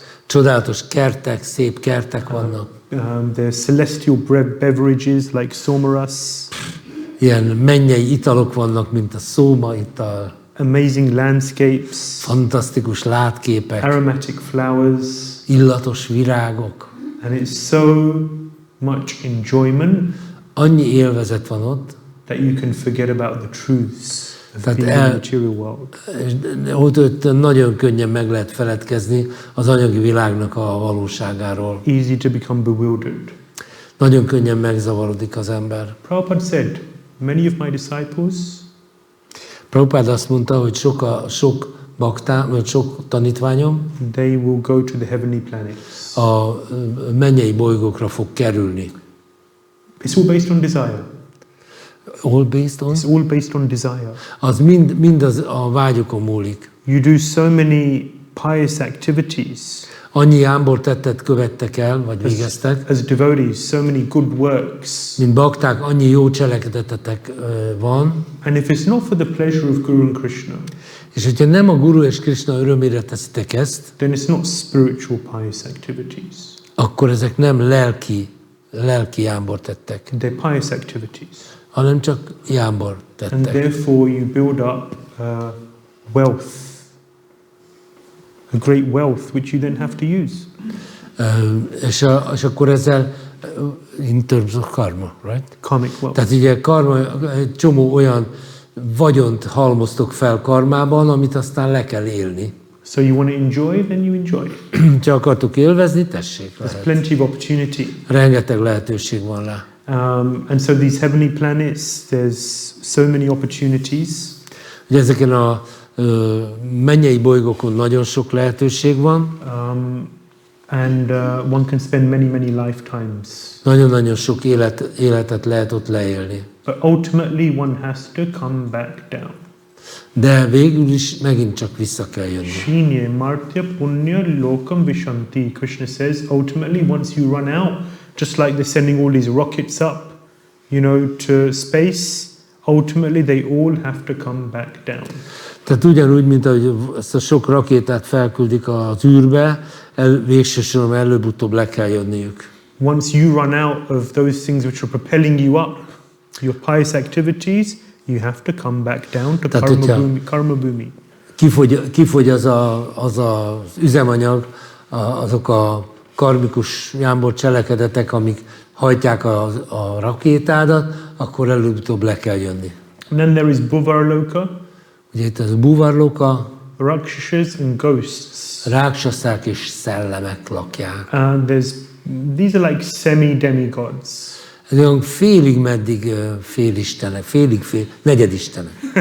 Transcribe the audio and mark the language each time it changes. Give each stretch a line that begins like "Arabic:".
Hungarian: Csodálatos kertek, szép kertek vannak.
English: There are celestial beverages like somaras.
Hungarian: Ilyen mennyei italok vannak, mint a szóma ital.
English: Amazing landscapes.
Hungarian: Fantasztikus látképek.
English: Aromatic flowers.
Hungarian: Illatos virágok.
English: And it's so much enjoyment.
Hungarian: Annyi élvezet van ott,
English: that you can forget about the truths of being in the material world.
Hungarian: Ott nagyon könnyen meg lehet feledkezni az anyagi világnak a valóságáról.
English: Easy to become bewildered.
Hungarian: Nagyon könnyen megzavarodik az ember.
English: Prabhupada said, many of my disciples.
Hungarian: Prabhupada azt mondta, hogy sok baktám, vagy sok tanítványom,
English: they will go to the heavenly planets.
Hungarian: A mennyei bolygókra fog kerülni.
English: It's all based on desire. All based on? It's all based on desire.
Hungarian: Az mind az a vágyokon múlik.
English: You do so many pious activities.
Hungarian: Annyi jámbor tettet követtek el, vagy végeztek.
English: As devotees, so many good works.
Hungarian: Mint bakták, annyi jó cselekedetetek van.
English: And if it's not for the pleasure of Guru and Krishna,
Hungarian: és hogyha nem a Guru és Krishna örömére teszitek ezt,
English: then it's not spiritual pious activities.
Hungarian: Akkor ezek nem lelki jámbor tettek.
English: They're pious activities.
Hungarian: Hanem csak jámbor tettek.
English: And therefore you build up wealth, a great wealth which you then have to use.
Hungarian: És akkor ezzel
English: in terms of karma, right? Karmic wealth.
Hungarian: Tehát ugye karma, egy csomó olyan vagyont halmoztok fel karmában, amit aztán le kell élni.
English: So you want to enjoy, then you enjoy.
Hungarian: Csak akartok élvezni, tessék.
English: There's
Hungarian: Lehet.
English: plenty of opportunity.
Hungarian: Rengeteg lehetőség van rá.
English: And so these heavenly planets, there's so many opportunities.
Hungarian: Ugye ezeken a mennyei bolygókon nagyon sok lehetőség van.
English: And one can spend many, many lifetimes.
Hungarian: Nagyon-nagyon sok életet lehet ott leélni.
English: But ultimately one has to come back down.
Hungarian: De végül is megint csak vissza kell jönni.
Sanskrit: Shinye martya punya lokam vishanti.
English: Krishna says, ultimately once you run out, just like they're sending all these rockets up, you know, to space, ultimately they all have to come back down.
Hungarian: Tehát ugyanúgy, mint ahogy ezt a sok rakétát felküldik az űrbe, végső soron előbb-utóbb le kell jönniük.
English: Once you run out of those things which are propelling you up, your pious activities, you have to come back down to karma bhumi.
Hungarian: Kifogy az üzemanyag, azok a karmikus jámbor cselekedetek, amik hajtják a rakétádat, akkor előbb-utóbb le kell jönni.
English: And then there is Bhuvarloka,
Hungarian: Ugye itt az Bhuvarloka,
English: Rakshasas and ghosts.
Hungarian: ráksaszák és szellemek lakják.
English: These are like semi-demigods.
Hungarian: Ez olyan félig meddig félistenek, negyedistenek.